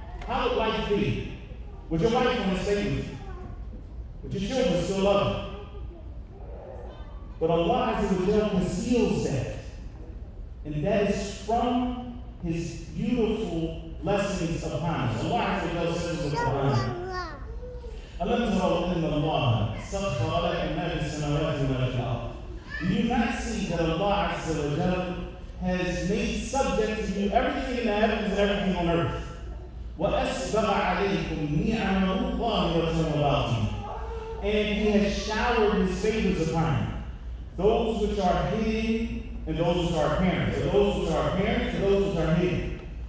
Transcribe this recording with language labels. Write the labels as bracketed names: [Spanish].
[English] How would life be? Would your wife want to stay with you? Would your children still love you? But Allah conceals that. And that is from His beautiful blessings upon us. Allah says in the Quran, [Arabic] أَلَمْ تَرَوْا أَنَّ اللَّهَ سَخَّرَ لَكُم مَا فِي السَّمَاوَاتِ وَمَا فِي الْأَرْضِ. [English] Do you not see that Allah has made subject to you everything in the heavens and everything on earth? [Arabic] وَأَسْبَغَ عَلَيْكُمْ نِعَمَهُ ظَاهِرَةً وَبَاطِنَةً. [English] And He has showered His favors upon you, those which are hidden and those which are apparent, or those which are apparent and those which are hidden.